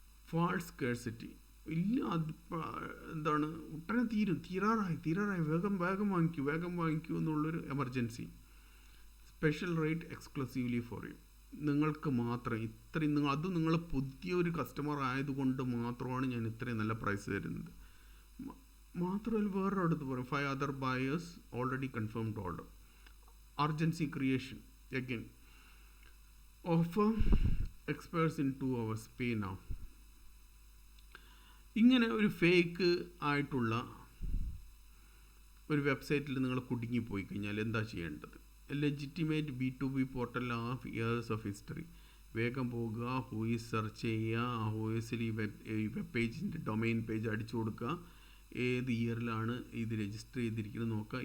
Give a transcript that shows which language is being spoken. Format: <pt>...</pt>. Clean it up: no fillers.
<en>False scarcity.</en> <ml>ഇല്ല, അത് എന്താണ്, ഉടനെ തീരാറായി, വേഗം വാങ്ങിക്കൂ എന്നുള്ളൊരു emergency.</ml> <en>Special rate exclusively for you.</en> <ml>നിങ്ങൾക്ക് മാത്രം ഇത്രയും, അത് നിങ്ങൾ പുതിയൊരു കസ്റ്റമർ ആയതുകൊണ്ട് മാത്രമാണ് ഞാൻ ഇത്രയും നല്ല പ്രൈസ് തരുന്നത്. മാത്രമല്ല വേറെ അടുത്ത് പറയും</ml> <en>5 other buyers already confirmed order. Urgency creation. Again, offer expires in 2 hours, pay now.</en> <ml>ഇങ്ങനെ ഒരു ഫേക്ക് ആയിട്ടുള്ള ഒരു വെബ്സൈറ്റിൽ നിങ്ങൾ കുടുങ്ങിപ്പോയി കഴിഞ്ഞാൽ എന്താ ചെയ്യേണ്ടത്?</ml> <en>Legitimate B2B portal of years of history.</en> <ml>വേഗം പോകുക, ഹൂയിസ് സെർച്ച് ചെയ്യുക, ഹൂയിസിൽ ഈ വെബ് പേജിൻ്റെ ഡൊമൈൻ പേജ് അടിച്ചു കൊടുക്കുക, ഏത് ഇയറിലാണ് ഇത് രജിസ്റ്റർ ചെയ്തിരിക്കുന്നത് നോക്കുക.</ml>